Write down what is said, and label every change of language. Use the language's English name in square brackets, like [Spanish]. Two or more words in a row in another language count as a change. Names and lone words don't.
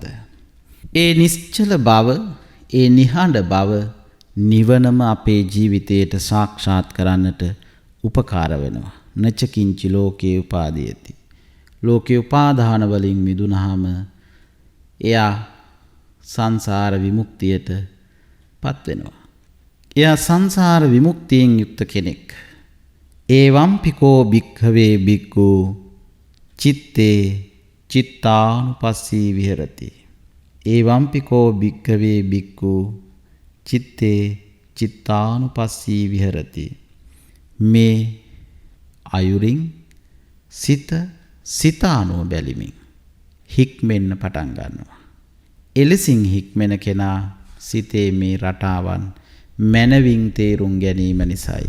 [Sinhala] ඒ නිශ්චල බව, ඒ නිහඬ බව නිවනම අපේ ජීවිතයට සාක්ෂාත් කරන්නට උපකාර වෙනවා. [Pali] නච කිංචි ලෝකේ උපාදීයති. [Sinhala] ලෝකේ උපාදාන වලින් මිදුනහම එයා සංසාර විමුක්තියට පත් වෙනවා. එයා සංසාර විමුක්තියෙන් යුක්ත කෙනෙක්. [Pali] ඒවම්පිකෝ භික්ඛවේ භික්ඛු චිත්තේ චිත්තානුපස්සී විහෙරති. ඒවම්පිකෝ භික්ඛවේ භික්ඛු චිත්තේ චිත්තානුපස්සී විහෙරති. [Sinhala] මේ අයුරින් සිතානුව බැලිමින් හික්මෙන්න පටන් ගන්නවා. එලෙසින් හික්මෙන කෙනා සිතේ මේ රටාවන් මනවින් තේරුම් ගැනීම නිසායි.